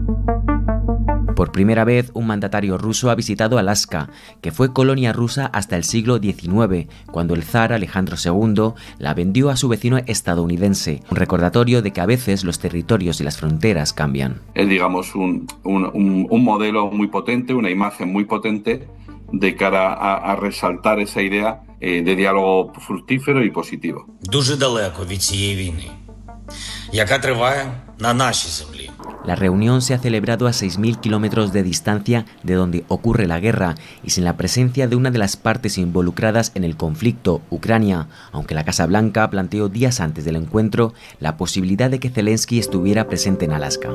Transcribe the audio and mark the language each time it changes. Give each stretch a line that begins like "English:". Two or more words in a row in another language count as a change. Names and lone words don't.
Spanish: Por primera vez, un mandatario ruso ha visitado Alaska, que fue colonia rusa hasta el siglo XIX, cuando el zar Alejandro II la vendió a su vecino estadounidense, un recordatorio de que a veces los territorios y las fronteras cambian. Es, digamos, un modelo muy potente, una imagen muy potente de cara a resaltar esa idea de diálogo fructífero y positivo.
Ukrainian: Дуже далеко від цієї війни, яка триває на нашій землі.
Spanish: La reunión se ha celebrado a 6.000 kilómetros de distancia de donde ocurre la guerra y sin la presencia de una de las partes involucradas en el conflicto, Ucrania, aunque la Casa Blanca planteó días antes del encuentro la posibilidad de que Zelensky estuviera presente en Alaska.